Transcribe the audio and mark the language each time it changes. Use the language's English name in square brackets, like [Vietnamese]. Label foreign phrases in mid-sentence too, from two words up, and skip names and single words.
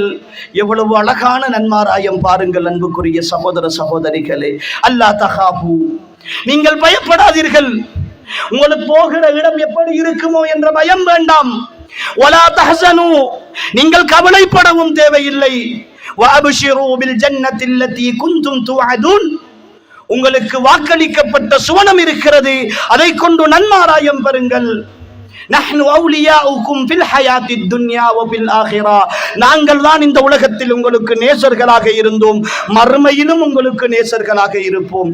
[Tamil] எவ்வளவு அழகான நன்மாராயம் பாருங்கள் அன்புக்குரிய சகோதர சகோதரிகளே. [Arabic] ألا تخافوا, [Tamil] நீங்கள் பயப்படாதீர்கள். உங்களுக்கு போகிற இடம் எப்படி இருக்குமோ என்ற பயம் வேண்டாம். [Arabic] ولا تحزنوا, [Tamil] நீங்கள் கவலைப்படவும் தேவையில்லை. [Arabic] وَأَبْشِرُوا بِالْجَنَّةِ الَّتِي كُنْتُمْ تُوعَدُونَ, [Tamil] உங்களுக்கு வாக்களிக்கப்பட்ட சுவனம் இருக்கிறது, அதை கொண்டு நன்மாராயம் பெறுங்கள். [Arabic] نحن أولياؤكم في الحياة الدنيا و في الآخرة, [Tamil] நாங்கள் தான் இந்த உலகத்தில் உங்களுக்கு நேசர்களாக இருந்தோம், மறுமையிலும் உங்களுக்கு நேசர்களாக இருப்போம்.